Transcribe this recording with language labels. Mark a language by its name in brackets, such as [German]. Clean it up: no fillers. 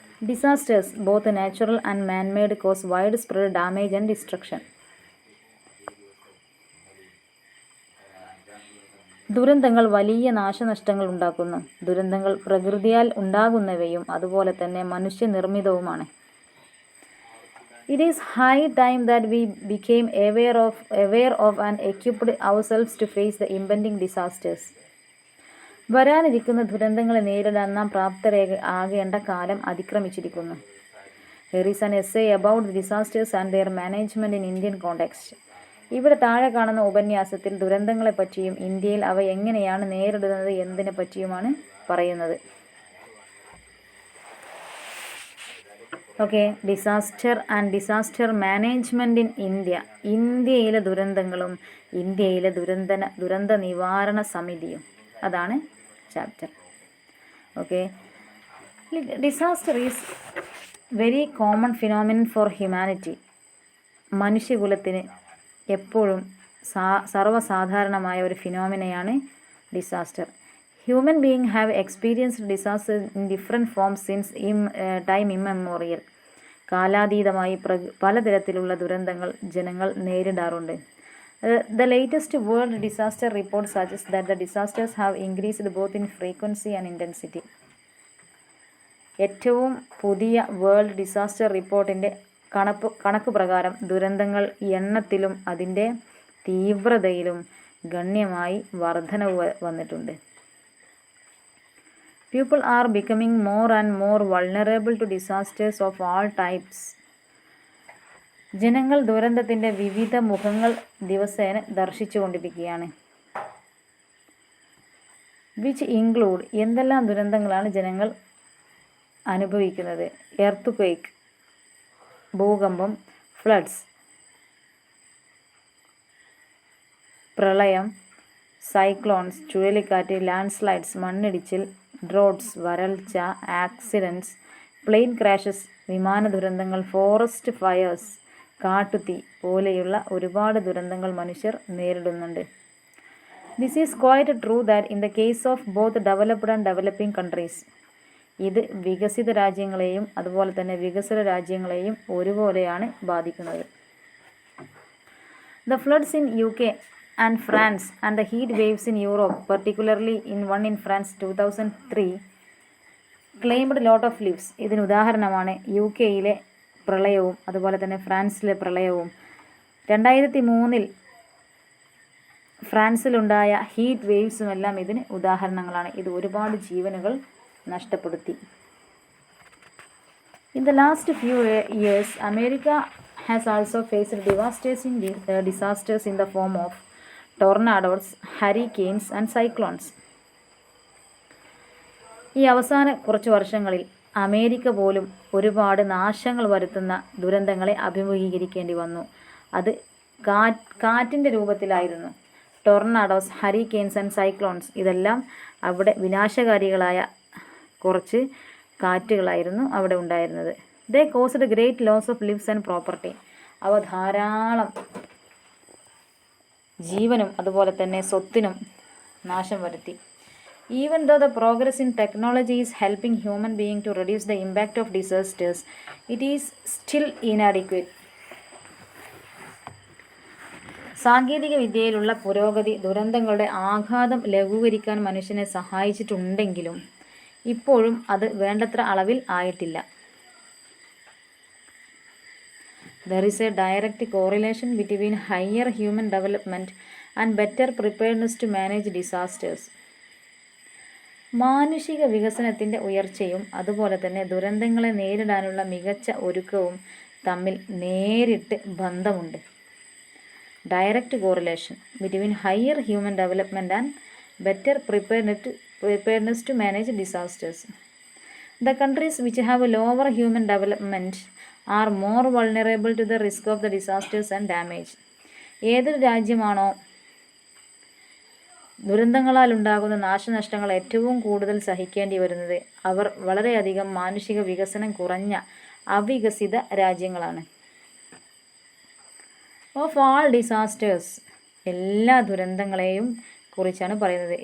[English] Disasters, both natural and man-made, cause widespread damage and destruction. [Malayalam] ദുരന്തങ്ങൾ വലിയ നാശനഷ്ടങ്ങൾ ഉണ്ടാക്കുന്നു. ദുരന്തങ്ങൾ പ്രകൃതിയാൽ ഉണ്ടാകുന്നവയും അതുപോലെ തന്നെ മനുഷ്യനിർമ്മിതവുമാണ്. [English] It is high time that we became aware of and equipped ourselves to face the impending disasters. [Malayalam] വരാനിരിക്കുന്ന ദുരന്തങ്ങളെ നേരിടാൻ നാം പ്രാപ്തരാകേണ്ട കാലം അതിക്രമിച്ചിരിക്കുന്നു. [English] Here is an essay about the disasters and their management in Indian context. [Malayalam] ഇവിടെ താഴെ കാണുന്ന ഉപന്യാസത്തിൽ ദുരന്തങ്ങളെപ്പറ്റിയും ഇന്ത്യയിൽ അവ എങ്ങനെയാണ് നേരിടുന്നത് എന്നതിനെ പറ്റിയുമാണ് പറയുന്നത്. [English] Okay, disaster and disaster management in India. [Malayalam] ഇന്ത്യയിലെ ദുരന്തങ്ങളും ഇന്ത്യയിലെ ദുരന്ത നിവാരണ സമിതിയും, അതാണ് chapter. [English] Okay, disaster is very common phenomenon for humanity. [Malayalam] മനുഷ്യകുലത്തിന് എപ്പോഴും സർവ്വസാധാരണമായ ഒരു ഫിനോമിനയാണ് disaster. [English] Human being have experienced disaster in different forms since time immemorial. [Malayalam] കാലാതീതമായി പലതരത്തിലുള്ള ദുരന്തങ്ങൾ ജനങ്ങൾ നേരിടാറുണ്ട്. [English] The latest world disaster report suggests that the disasters have increased both in frequency and intensity. [Malayalam] ഏറ്റവും പുതിയ world disaster റിപ്പോർട്ടിൻ്റെ കണക്ക് പ്രകാരം ദുരന്തങ്ങൾ എണ്ണത്തിലും അതിൻ്റെ തീവ്രതയിലും ഗണ്യമായി വർധനവ് വന്നിട്ടുണ്ട്. [English] People are becoming more and more vulnerable to disasters of all types. [Malayalam] ജനങ്ങൾ ദുരന്തത്തിൻ്റെ വിവിധ മുഖങ്ങൾ ദിവസേന ദർശിച്ചു കൊണ്ടിരിക്കുകയാണ്. [English] which include, [Malayalam] എന്തെല്ലാം ദുരന്തങ്ങളാണ് ജനങ്ങൾ അനുഭവിക്കുന്നത്? എർത്ത് ഭൂകമ്പം, ഫ്ലഡ്സ് പ്രളയം, സൈക്ലോൺസ് ചുഴലിക്കാറ്റ്, ലാൻഡ്സ്ലൈഡ്സ് മണ്ണിടിച്ചിൽ, ഡ്രോട്ട്സ് വരൾച്ച, ആക്സിഡൻറ്റ്സ്, പ്ലെയിൻ ക്രാഷസ് വിമാന ദുരന്തങ്ങൾ, ഫോറസ്റ്റ് ഫയേഴ്സ് കാട്ടുതീ പോലെയുള്ള ഒരുപാട് ദുരന്തങ്ങൾ മനുഷ്യർ നേരിടുന്നുണ്ട്. [English] This is quite true that in the case of both developed and developing countries. [Malayalam] ഇത് വികസിത രാജ്യങ്ങളെയും അതുപോലെ തന്നെ വികസ്വര രാജ്യങ്ങളെയും ഒരുപോലെയാണ് ബാധിക്കുന്നത്. [English] The floods in UK and France and the heat waves in Europe, particularly one in France 2003, claimed lot of lives. [Malayalam] ഇതിന് ഉദാഹരണമാണ് UK-യിലെ പ്രളയവും അതുപോലെ തന്നെ ഫ്രാൻസിലെ പ്രളയവും. 2003 ഫ്രാൻസിലുണ്ടായ ഹീറ്റ് വേവ്സും എല്ലാം ഇതിന് ഉദാഹരണങ്ങളാണ്. ഇത് ഒരുപാട് ജീവനുകൾ നഷ്ടപ്പെടുത്തി. [English] In the last few years, America has also faced devastating disasters in the form of tornadoes, hurricanes and cyclones. [Malayalam] ഈ അവസാന കുറച്ച് വർഷങ്ങളിൽ അമേരിക്ക പോലും ഒരുപാട് നാശങ്ങൾ വരുത്തുന്ന ദുരന്തങ്ങളെ അഭിമുഖീകരിക്കേണ്ടി വന്നു. അത് കാറ്റിൻ്റെ രൂപത്തിലായിരുന്നു. [English] tornadoes, hurricanes and cyclones [Malayalam] ഇതെല്ലാം അവിടെ വിനാശകാരികളായ കുറച്ച് കാറ്റുകളായിരുന്നു അവിടെ ഉണ്ടായിരുന്നത്. [English] They caused great loss of lives and property. [Malayalam] അവ ധാരാളം ജീവനും അതുപോലെ തന്നെ സ്വത്തിനും നാശം വരുത്തി. [English] Even though the progress in technology is helping human being to reduce the impact of disasters, it is still inadequate. [Malayalam] സാങ്കേതിക വിദ്യയിലുള്ള പുരോഗതി ദുരന്തങ്ങളുടെ ആഘാതം ലഘൂകരിക്കാൻ മനുഷ്യനെ സഹായിച്ചിട്ടുണ്ടെങ്കിലും ഇപ്പോഴും അത് വേണ്ടത്ര അളവിൽ ആയിട്ടില്ല. [English] There is a direct correlation between higher human development and better preparedness to manage disasters. [Malayalam] മാനുഷിക വികസനത്തിൻ്റെ ഉയർച്ചയും അതുപോലെ തന്നെ ദുരന്തങ്ങളെ നേരിടാനുള്ള മികച്ച ഒരുക്കവും തമ്മിൽ നേരിട്ട് ബന്ധമുണ്ട്. [English] direct correlation between higher human development and better preparedness to manage disasters. The countries which have lower human development are more vulnerable to the risk of the disasters and damage. [Malayalam] ഏതൊരു രാജ്യമാണോ ദുരന്തങ്ങളാൽ ഉണ്ടാകുന്ന നാശനഷ്ടങ്ങൾ ഏറ്റവും കൂടുതൽ സഹിക്കേണ്ടി വരുന്നത്, അവർ വളരെയധികം മാനുഷിക വികസനം കുറഞ്ഞ അവികസിത രാജ്യങ്ങളാണ്. [English] of all disasters, [Malayalam] എല്ലാ ദുരന്തങ്ങളെയും കുറിച്ചാണ് പറയുന്നത്.